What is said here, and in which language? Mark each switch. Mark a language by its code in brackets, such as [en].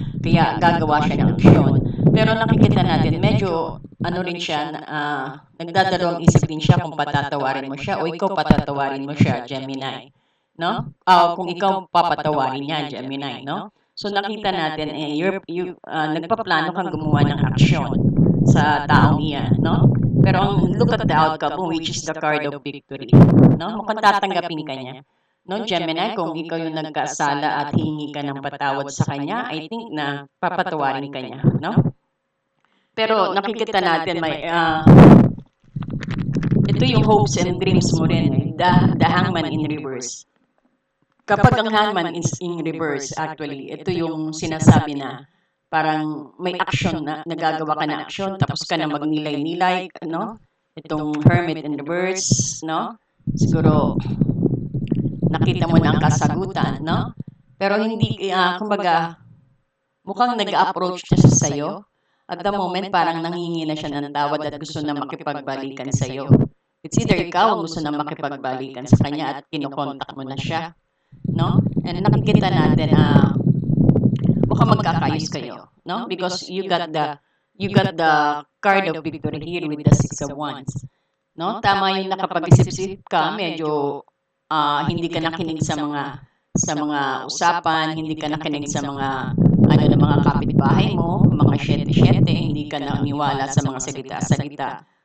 [tl] Kaya gagawa siya ng aksyon. Pero nakikita natin, medyo rin siya, nagdadalawang isip din siya kung patatawarin mo siya o ikaw patatawarin mo siya, Gemini. No? Kung ikaw papatawarin niya, Gemini, no? So nakita natin, nagpaplano kang gumawa ng aksyon sa taong iyan, no? [en] Pero look at the outcome, which is the card of victory. [tl] No? Mukhang tatanggapin ka niya. No, Gemini, kung ikaw yung nagkasala at hingi ka ng patawad sa kanya, I think na papatawarin ka niya. No? Pero nakikita natin, ito yung [en] hopes and dreams [tl] mo rin. [en] The hangman in reverse. [tl] Kapag ang hangman is in reverse, actually, ito yung sinasabi na parang may action na nagagawa ka na action tapos ka na magnilay-nilay, no? Itong hermit in reverse, no? Siguro nakita mo na ang kasagutan, no? Pero hindi kumbaga mukhang nag-approach siya sa sayo At the moment, parang nanghingi na siya ng tawad at gusto na makipagbalikan sa'yo. It's either ikaw ang gusto na makipagbalikan sa kanya at kinokontak mo na siya, no? And nakikita natin, mukhang magkakayos kayo, no? [en] Because you got the card of victory here with the Six of Wands, no? [tl] Tama yung nakapag-isip-isip ka, medyo hindi ka nakinig sa mga usapan, hindi ka nakinig sa mga ng mga kapitbahay mo, mga syete-syete, hindi ka naniwala sa mga salita-salita.